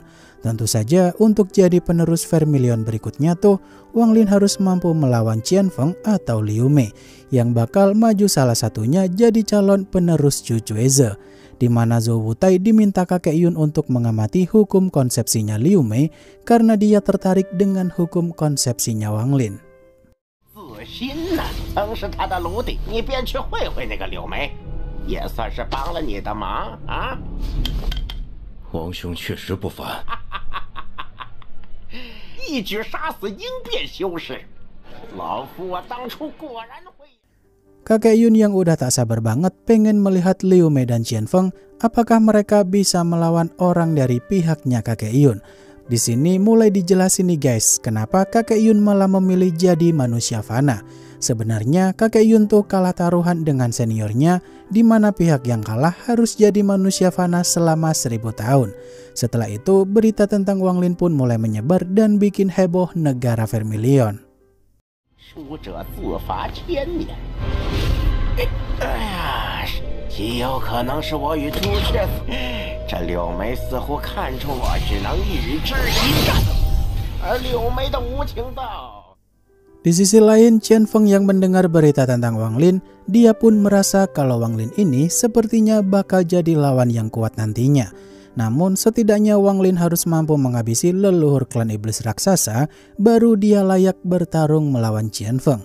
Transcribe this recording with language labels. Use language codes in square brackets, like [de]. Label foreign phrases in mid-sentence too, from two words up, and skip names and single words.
[id] Tentu saja untuk jadi penerus Vermilion berikutnya tuh, Wang Lin harus mampu melawan Qianfeng atau Liu Mei, yang bakal maju salah satunya jadi calon penerus Zhu Jueze. Di mana Zhou Wutai diminta kakek Yun untuk mengamati hukum konsepsinya Liu Mei karena dia tertarik dengan hukum konsepsinya Wang Lin. [zh] 王兄确实不凡，一举杀死应变修士，老夫当初果然会。 [id] Kakek Yun yang udah tak sabar banget pengen melihat Liu Mei dan Qianfeng, apakah mereka bisa melawan orang dari pihaknya kakek Yun. Di sini mulai dijelasin nih guys, kenapa kakek Yun malah memilih jadi manusia fana. Sebenarnya kakek Yun tuh kalah taruhan dengan seniornya, di mana pihak yang kalah harus jadi manusia fana selama 1000 tahun. Setelah itu berita tentang Wang Lin pun mulai menyebar dan bikin heboh negara Vermilion. [zh] 输者自罚1000年。哎呀，极有可能是我与朱雀，这柳眉似乎看出我只能与之一战，而柳眉的无情道。 [id] Di sisi lain, Qian Feng yang mendengar berita tentang Wang Lin, dia pun merasa kalau Wang Lin ini sepertinya bakal jadi lawan yang kuat nantinya. Namun setidaknya Wang Lin harus mampu menghabisi leluhur klan iblis raksasa, baru dia layak bertarung melawan Qian Feng.